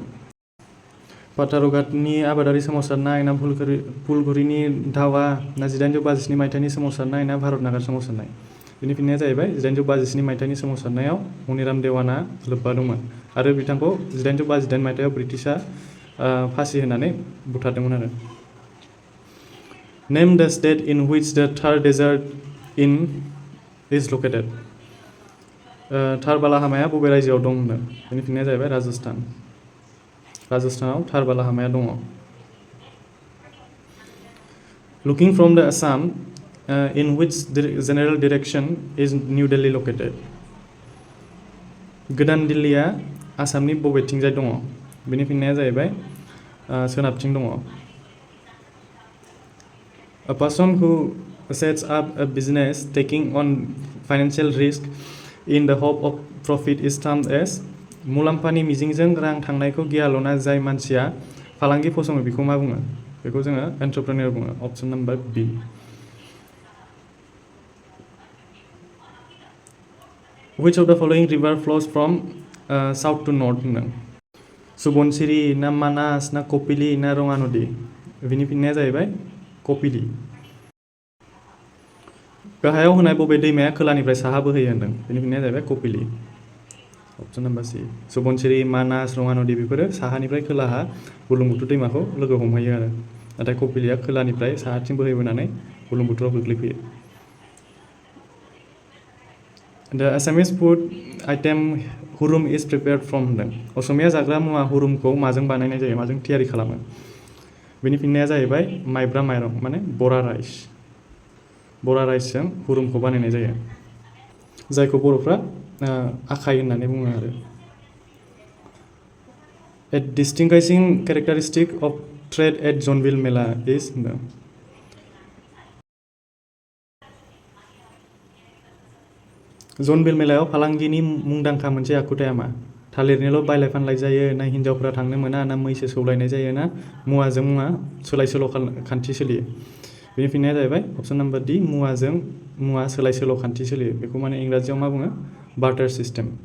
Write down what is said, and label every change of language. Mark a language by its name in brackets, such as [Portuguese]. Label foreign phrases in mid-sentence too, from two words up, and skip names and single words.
[Bodo] पातारघाटनि आबादारि सोमावसारनाय ना फुलगुरिनि दावा ना 1857 मायथाइनि सोमावसारनाय ना भारत नागार सोमावसारनाय? बेनि फिननाया जाहैबाय 1857 मायथाइनि सोमावसारनायाव मनिराम देवाना लोब्बा दंमोन आरो बिथांखौ 1858 मायथाइयाव ब्रिटिशआ फासि होनानै बुथारदोंमोन आरो। [English] Name the state in which the Thar Desert is located. [Bodo] थार बालाहामाया बबे रायजोआव दं होनदों? बेनि फिननाया जाहैबाय राजस्थान। राजस्थानाव थार बालाहामाया दङ। [English] Looking from the Assam, in which general direction is New Delhi located? [Bodo] गोदान दिल्लीया आसामनि बबेथिंजाय दङ? बेनि फिननाया जाहैबाय सोनाबथिं दङ। [English] A person who sets up a business taking on financial risk in the hope of profit is termed as [Bodo] मुलाम्फानि मिजिंजों रां थांनायखौ गियाल'ना जाय मानसिया फालांगि फसङो बेखौ मा बुङो? बेखौ जोङो एन्ट्रप्रेन्योर बुङो। [English] option number B. Which of the following river flows from south to north होनदों। [Bodo] सुबनसिरि ना मानास ना कपिली ना रङा नदी? बिनि फिननाया जाहैबाय कपिली। गाहायाव होनाय बबे दैमाया खोलानिफ्राय साहा बोहैयो होनदों? बेनि फिननाया जाहैबाय कपिली। [English] option number C. [Bodo] सुबनसिरि, मानास, रङा नदी बेफोरो साहानिफ्राय खोलाहा बुरलुंबुथुर दैमाखौ लोगो हमहैयो आरो नाथाय कपिलीया खोलानिफ्राय साहाथिं बोहैबोनानै बुरलुंबुथुराव गोग्लैफैयो। [English] The Assamese food item हुरुम is prepared from होनदों। [Bodo] असमिया जाग्रा मुवा हुरुमखौ माजों बानायनाय जायो, माजों थियारि खालामो? बेनि फिननाया जाहैबाय माइब्रा माइरं, माने बरा राइस। बरा राइसजों हुरुमखौ बानायनाय जायो, जायखौ बर'फ्रा आखाइ होननानै बुङो आरो। [English] A distinguishing characteristic of trade at Zonville Mela is होनदों। [Bodo] जनबिल मेलायाव फालांगिनि मुंदांखा मोनसे आखुथाया मा? थालिरनिल' बायलाय फानलाय जायो ना हिनजावफ्रा थांनो मोना ना मैसो सौलायनाय जायो ना मुवाजों मुवा सोलाय सोल' खान्थि सोलियो बेनि फिननाया जाहैबाय [English] option number D [Bodo] मुवाजों मुवा सोलाय सोल' खान्थि सोलियो बेखौ माने इंराजियाव मा बुङो [English] barter system